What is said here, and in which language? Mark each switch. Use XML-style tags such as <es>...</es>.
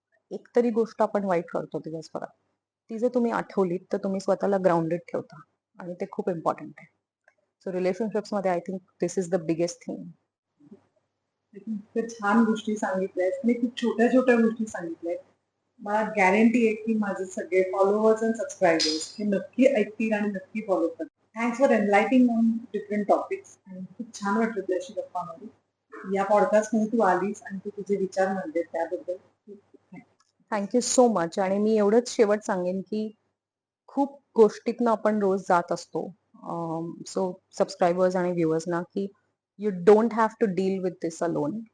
<mr>एक तरी गोष्ट आपण वाईट करतो दिवसभरात, ती जर तुम्ही आठवलीत तर तुम्ही स्वतःला ग्राउंडेड ठेवता, आणि ते खूप इम्पॉर्टंट आहे.</mr> <en>So relationships मध्ये I think this is the biggest thing.</en> <mr>खूप छान गोष्टी सांगितल्यात आणि खूप छोट्या छोट्या गोष्टी सांगितल्यात. मला गॅरंटी आहे की माझे सगळे फॉलोअर्स आणि सबस्क्रायबर्स हे नक्की ऐकतील आणि नक्की फॉलो करतील.</mr> <en>Thanks for enlightening on different topics.</en> <mr>आणि खूप छान वाटलं तुझ्याशी गप्पा मारून. या पॉडकास्ट मध्ये तू आलीस आणि तू तुझे विचार मांडले त्याबद्दल खूप खूप thanks.</mr> <en>Thank you so much.</en> <mr>आणि मी एवढंच शेवट सांगेन की खूप गोष्टीतनं आपण रोज जात असतो.</mr> <en>so subscribers</en> <mr>आणि व्ह्युअर्सना की</mr> <en>You don't have to deal with this alone.</en>